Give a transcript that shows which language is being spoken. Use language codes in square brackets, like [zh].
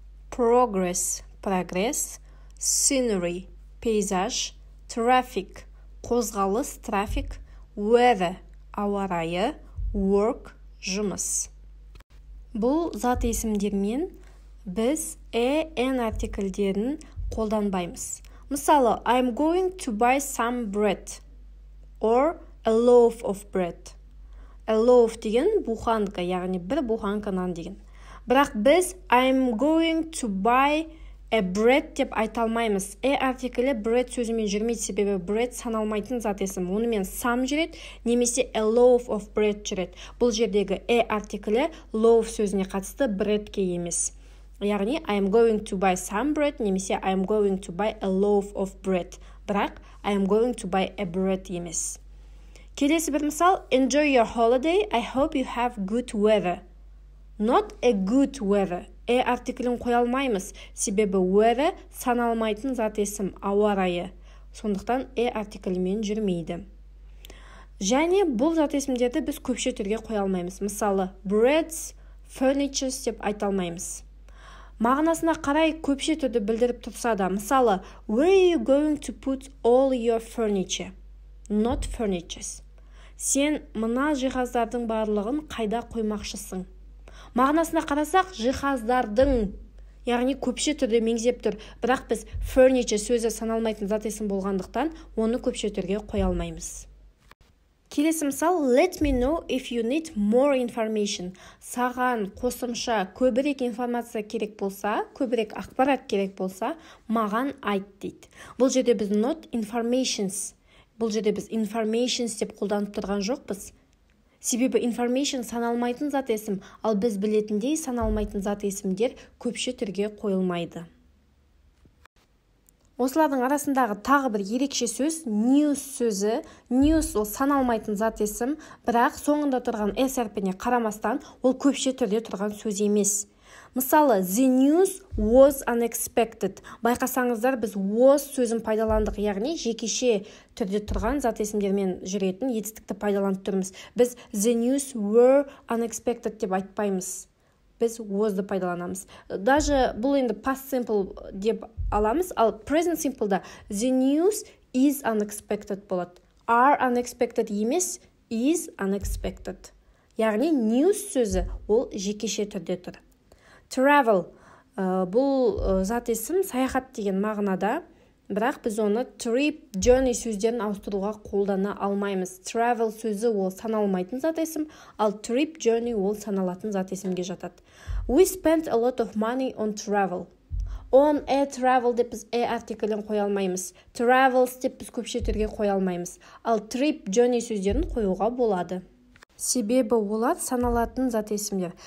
[kk] Progress прогресс, scenery пейзаж, traffic қозғалыс, трафик, weather ауа райы, work жұмыс. Бұл зат есімдермен біз n артикльдерін қолданбаймыз. [en] Мысалы, I'm going to buy some bread or a loaf of bread. [kk] A loaf деген буханка, яғни бір буханка нан деген. Бірақ біз [en] I'm going to buy a bread [kk] деп айта алмаймыз. артиклі bread сөзімен жүрмейді, себебі bread саналмайтын зат есім. Онымен [en] some [kk] жүреді, немесе [en] a loaf of bread [kk] жүреді. Бұл жердегі артиклі loaf сөзіне қатысты breadке емес. [en] Яғни I'm going to buy some bread немесе I'm going to buy a loaf of bread. [kk] Бірақ [en] I'm going to buy a bread [kk] емес. Келесі бір мысал, [en] enjoy your holiday, I hope you have good weather. Not a good weather. [kk] артиклін қоя алмаймыз, себебі weather саналмайтын зат есім, ауа райы. Сондықтан артиклімен жүрмейді. Және бұл зат есімдерді біз көпше түрге қоя алмаймыз. Мысалы, breads, furnitures деп айта алмаймыз. Мағынасына қарай көпше түрді білдіріп тұрса да, мысалы, [en] where are you going to put all your furniture? Not furnitures. [kk] Сен мына жиһаздардың барлығын қайда қоймақшысың? Мағынасына қарасақ, жиһаздардың, яғни көпше түрде меңзеп тұр. Бірақ біз furniture сөзі саналмайтын зат есім болғандықтан, оны көпше түрге қоя алмаймыз. Келесі мысал, [en] let me know if you need more information. [kk] Саған қосымша көбірек информация керек болса, көбірек ақпарат керек болса, маған айт дейді. Бұл жерде біз not informations, бұл жерде біз informations деп қолданып тұрған жоқпыз. Себебі information саналмайтын зат есім, ал біз білетіндей саналмайтын зат есімдер көпше түрге қойылмайды. Осылардың арасындағы тағы бір ерекше сөз news сөзі. News ол саналмайтын зат есім, бірақ соңында тұрған s әрпіне қарамастан ол көпше түрде тұрған сөз емес. [en] Мысалы, the news was unexpected. [kk] Байқасаңыздар, біз was сөзін пайдаландық, яғни жекеше түрде тұрған зат есімдермен жүретін етістікті пайдаланып тұрмыз. Біз [en] the news were unexpected [kk] деп айтпаймыз. Біз was'ды пайдаланамыз. Даже бұл енді past simple деп аламыз, ал present simple'да [en] the news is unexpected [kk] болады. [en] Are unexpected [kk] емес, [en] is unexpected. [kk] Яғни news сөзі ол жекеше түрде тұр. Travel бұл зат есім саяхат деген мағынада, бірақ біз оны trip, journey сөздерін ауыстыруға қолдана алмаймыз. Travel сөзі ол саналмайтын зат есім, ал trip, journey ол саналатын зат есімге жатады. [en] We spent a lot of money on travel. [kk] On a travel деп біз артиклін қоя алмаймыз. Travels деп біз көпше түрге қоя алмаймыз. Ал trip, journey сөздерін қоюға болады. Себебі олар саналатын зат есімдер.